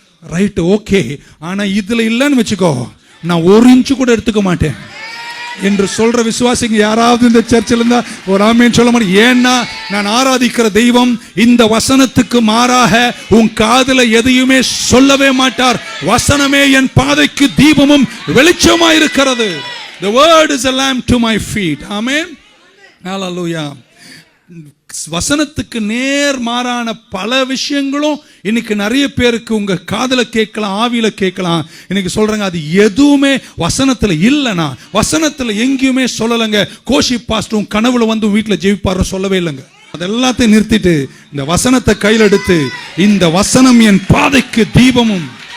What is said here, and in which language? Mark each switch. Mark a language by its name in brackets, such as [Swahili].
[Tamil] Right, okay, ஆனா இதுல இல்லன்னு வச்சுக்கோ, நான் 1 இன்ச்சு கூட எடுத்துக்க மாட்டேன் என்று சொல்ற விசுவாசிங்க யாராவது இந்த சர்ச்சில் இருந்தா ஒரு ஆமேன் சொல்ல மாட்டேன். ஏன்னா நான் ஆராதிக்கிற தெய்வம் இந்த வசனத்துக்கு மாறாக உன் காதுல எதையுமே சொல்லவே மாட்டார். வசனமே என் பாதைக்கு தீபமும் வெளிச்சமா இருக்கிறது. [English] The word is a lamp to my feet. Amen. Hallelujah. [Tamil] வசனத்துக்கு நேர் மாறான பல விஷயங்களும் இன்னைக்கு நிறைய பேருக்கு உங்க காதுல கேட்கலாம், ஆவியில கேட்கலாம். இன்னைக்கு சொல்றாங்க அது எதுவுமே வசனத்துல இல்லைனா, வசனத்துல எங்கேயுமே சொல்லலைங்க. கோஷி பாஸ்டரும் கனவுல வந்து வீட்டுல ஜெயிப்பாரு சொல்லவே இல்லைங்க. அதெல்லாத்தையும் நிறுத்திட்டு இந்த வசனத்தை கையில் எடுத்து, இந்த வசனம் என் பாதைக்கு தீபமும்.